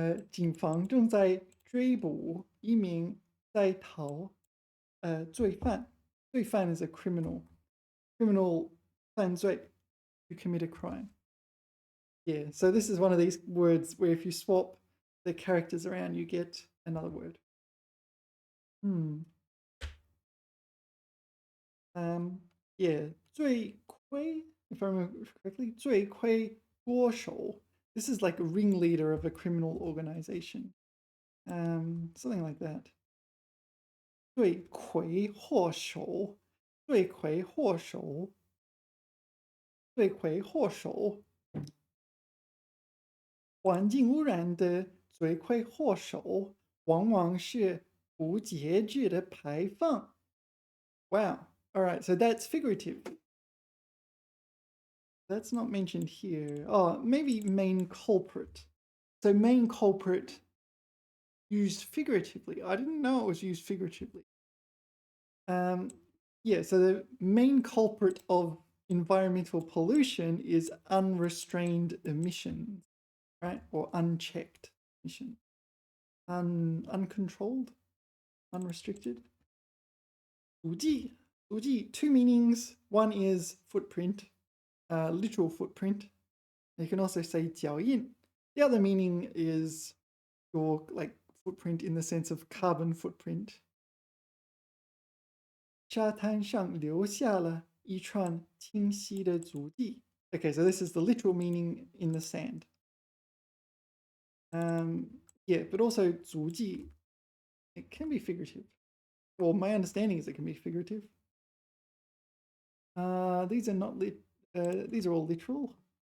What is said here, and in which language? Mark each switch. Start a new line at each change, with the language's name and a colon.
Chinese: 警方正在追捕一名在逃罪犯。
English: 罪犯 is a criminal. Criminal 犯罪 to commit a crime. Yeah, so this is one of these words where if you swap the characters around, you get another word. Yeah, 罪魁, if I remember correctly, 罪魁祸首. This is like a ringleader of a criminal organization. Something like that.
Chinese: 罪魁祸首，罪魁祸首，罪魁祸首。环境污染的罪魁祸首往往是不节制的排放。
English: Wow. All right, so that's figurative. That's not mentioned here. Oh, maybe main culprit. So main culprit used figuratively. I didn't know it was used figuratively. Yeah, so the main culprit of environmental pollution is unrestrained emissions, right? Or unchecked emissions. Uncontrolled, unrestricted. 足迹, 足迹, two meanings. One is footprint, literal footprint. You can also say 脚印. The other meaning is your like footprint in the sense of carbon footprint.
Chinese: 沙滩上留下了一串清晰的足迹.
English: Okay, so this is the literal meaning in the sand. Yeah, but also 足迹, it can be figurative. Well, my understanding is it can be figurative. These are not these are all literal.